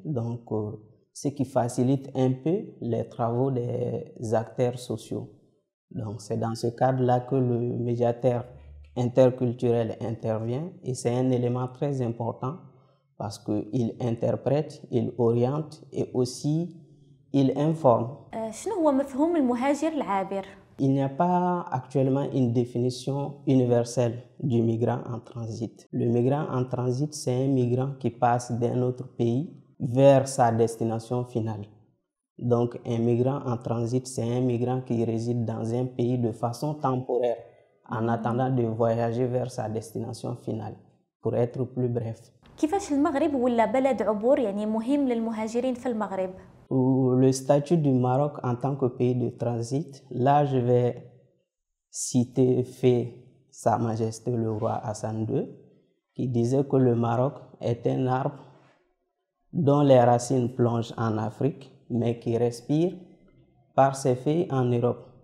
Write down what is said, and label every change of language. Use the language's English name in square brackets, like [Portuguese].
[French] Donc, ce qui facilite un peu les travaux des acteurs sociaux. Donc, c'est dans ce cadre-là que le médiateur interculturel intervient et c'est un élément très important parce qu'il interprète, il oriente et aussi il informe. [Arabic] شنو هو مفهوم المهاجر العابر؟ [French] Il n'y a pas actuellement une définition universelle du migrant en transit. Le migrant en transit, c'est un migrant qui passe d'un autre pays vers sa destination finale. Donc, un migrant en transit, c'est un migrant qui réside dans un pays de façon temporaire en attendant de voyager vers sa destination finale. Pour être plus bref. [Arabic] كيفاش المغرب ولا بلد عبور مهم للمهاجرين في المغرب؟ [French] Le statut du Maroc en tant que pays de transit, là je vais citer Sa Majesté le roi Hassan II qui disait que le Maroc est un arbre dont les racines plongent en Afrique mais qui respire par ses feuilles en Europe.